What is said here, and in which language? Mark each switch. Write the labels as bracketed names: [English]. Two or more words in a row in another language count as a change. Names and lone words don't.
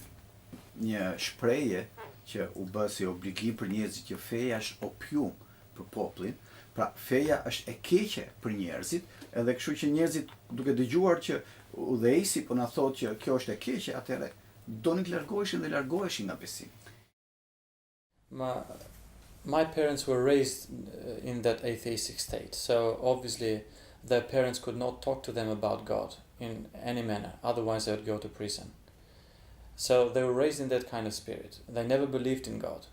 [Albanian] Një shprehje që u bë si obligim për njerëzit që feja është opium për popullin, pra feja është e keqe për njerëzit, edhe kështu që njerëzit duke dëgjuar që udhëheqësi po na thotë që kjo është e keqe, atëherë donin të largoheshin dhe largoheshin nga besimi. [English] My parents were raised in that atheistic state, so obviously their parents could not talk to them about God in any manner, otherwise they would go to prison. So they were raised in that kind of spirit. They never believed in God.